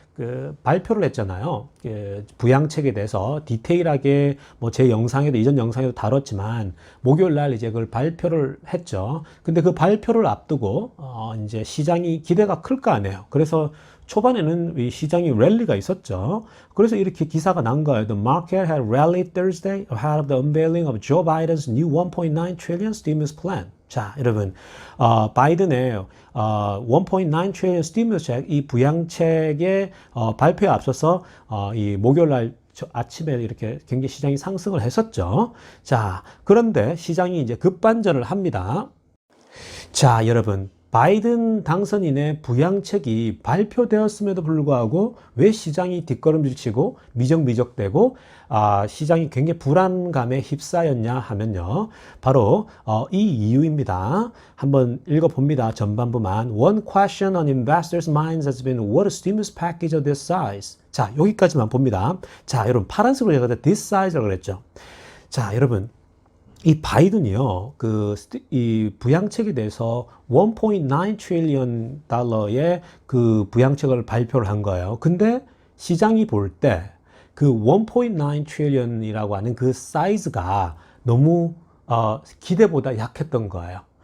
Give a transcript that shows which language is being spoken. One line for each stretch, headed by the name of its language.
Korean: 그 발표를 했잖아요. 그 부양책에 대해서 디테일하게 뭐 제 영상에도 이전 영상에도 다뤘지만 목요일 날 이제 그걸 발표를 했죠. 근데 그 발표를 앞두고 이제 시장이 기대가 클 거 아니에요. 그래서 초반에는 이 시장이 랠리가 있었죠. 그래서 이렇게 기사가 난 거예요.
English: The market had rallied Thursday ahead of the unveiling of Joe Biden's new 1.9 trillion stimulus plan.
Korean: 자, 여러분, 바이든의
English: 1.9 trillion stimulus check,
Korean: 이 부양책의 발표에 앞서서 이 목요일 날 아침에 이렇게 굉장히 시장이 상승을 했었죠. 자, 그런데 시장이 이제 급반전을 합니다. 자, 여러분. 바이든 당선인의 부양책이 발표되었음에도 불구하고 왜 시장이 뒷걸음질치고 미적미적되고 시장이 굉장히 불안감에 휩싸였냐 하면요. 바로 이 이유입니다. 한번 읽어봅니다. 전반부만.
English: One question on investors' minds has been what a stimulus package of this size.
Korean: 자, 여기까지만 봅니다. 자, 여러분 파란색으로 제가
English: this size
Korean: 라고 그랬죠. 자, 여러분. 이 바이든이요, 이 부양책에 대해서 1.9 트릴리언 달러의 그 부양책을 발표를 한 거예요. 근데 시장이 볼 때 그 1.9 트릴리언이라고 하는 그 사이즈가 너무 기대보다 약했던 거예요.